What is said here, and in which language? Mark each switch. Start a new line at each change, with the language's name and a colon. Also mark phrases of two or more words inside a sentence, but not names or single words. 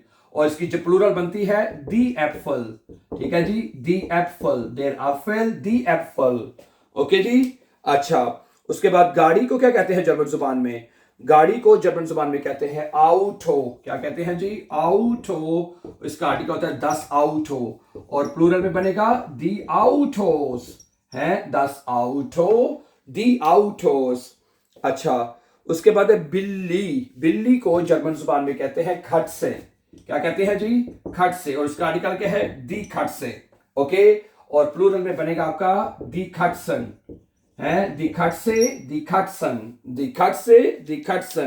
Hindi: और इसकी जो प्लूरल बनती है
German: die Äpfel,
Hindi: ठीक है जी,
German: die Äpfel, der Apfel, die Äpfel,
Hindi: ओके जी। अच्छा, उसके बाद गाड़ी को क्या कहते हैं जर्मन जुबान में? गाड़ी को जर्मन जुबान में कहते हैं आउटो। क्या कहते हैं जी? आउटो। इसका आर्टिकल होता है
German: das Auto
Hindi: और प्लूरल में बनेगा
German: die Autos
Hindi: है,
German: das Auto, die Autos।
Hindi: अच्छा, उसके बाद है बिल्ली। बिल्ली को जर्मन जुबान में कहते हैं खटसे। क्या कहते हैं जी? खटसे। और इसका आर्टिकल क्या है?
German: die Katze.
Hindi: ओके, और प्लूरल में बनेगा आपका
German: die Katzen
Hindi: है,
German: die Katze, die Katzen, die Katze, die Katzen.